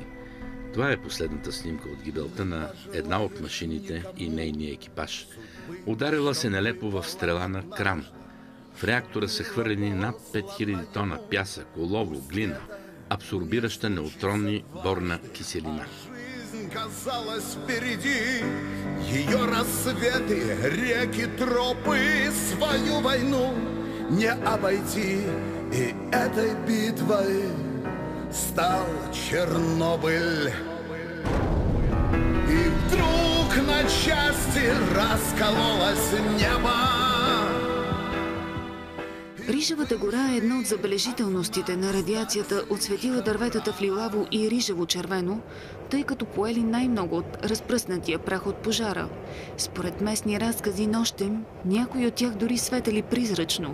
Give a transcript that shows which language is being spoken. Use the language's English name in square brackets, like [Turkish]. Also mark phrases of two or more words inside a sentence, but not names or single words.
[Bulgarian] Това е последната снимка от гибелта на една от машините и нейния екипаж. Ударила се нелепо в стрела на кран. В реактора са хвърлени над 5000 тона пясък, олово, глина, абсорбираща неутронни борна киселина. [Russian] Казалось впереди ее рассветы, реки, тропы, свою войну не обойти. И этой битвой стал Чернобыль. И вдруг на части раскололось небо. [Bulgarian] Рижевата гора е една от забележителностите на радиацията, отсветила дърветата в лилаво и рижево-червено, тъй като поели най-много от разпръснатия прах от пожара. Според местни разкази нощем, някои от тях дори светели призрачно.